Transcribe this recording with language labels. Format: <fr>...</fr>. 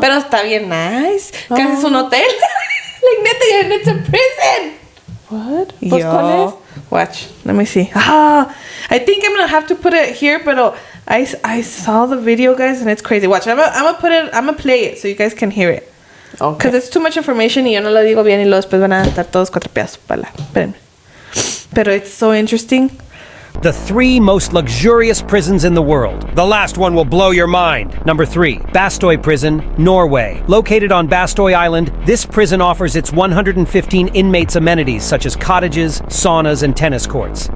<es>Pero está bien nice. Casi es un hotel.</es> <en>Like, neta, and it's a prison. What?</en> <es>Pues, ¿cuál es?</es> <en>Watch. Let me see. I think I'm going to have to put it here, pero I saw the video, guys, and it's crazy. Watch. I'm gonna play it so you guys can hear it. Okay. Because it's too much information</en> <es>y yo no lo digo bien y luego después van a estar todos cuatrapeados. Espérenme.</es> <en>Pero it's so interesting. The 3 most luxurious prisons in the world. The last one will blow your mind. Number 3, Bastøy Prison, Norway. Located on Bastøy Island, this prison offers its 115 inmates amenities such as cottages, saunas, and tennis courts.</en>